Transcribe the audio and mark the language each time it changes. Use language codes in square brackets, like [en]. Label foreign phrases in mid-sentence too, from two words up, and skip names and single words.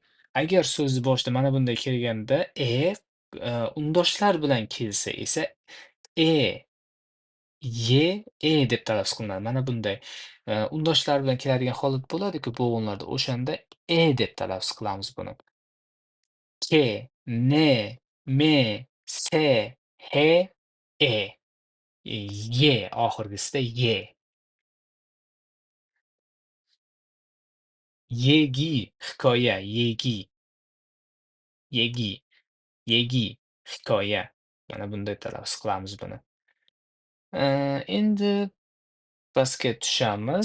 [uz] Agar so'zni boshida mana bunday kelganda undoshlar bilan kelsa esa E, deb talaffuz qilinadi. Mana bunday undoshlar bilan keladigan holat bo'ladi-ku bo'g'inlarda. O'shanda deb talaffuz qilamiz buni. [ko] Ke, ne, me, se, he, e. [uz] Oxirgisida ye. Yegi, hikoya, yegi, yegi, yegi, hikoya. Mana bunday talaffuz qilamiz buni. Endi pastga tushamiz.